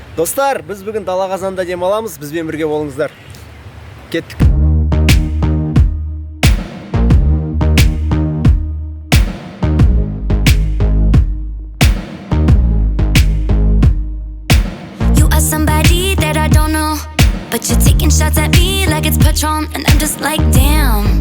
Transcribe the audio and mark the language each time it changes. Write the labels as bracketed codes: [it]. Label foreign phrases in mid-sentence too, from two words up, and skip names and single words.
[kk] Достар, біз бүгін дала қазанда демаламыз, бізбен бірге болыңыздар. Кеттік. [en] You are somebody that I don't know, but you're taking shots at me like it's Patron, and I'm just like, damn.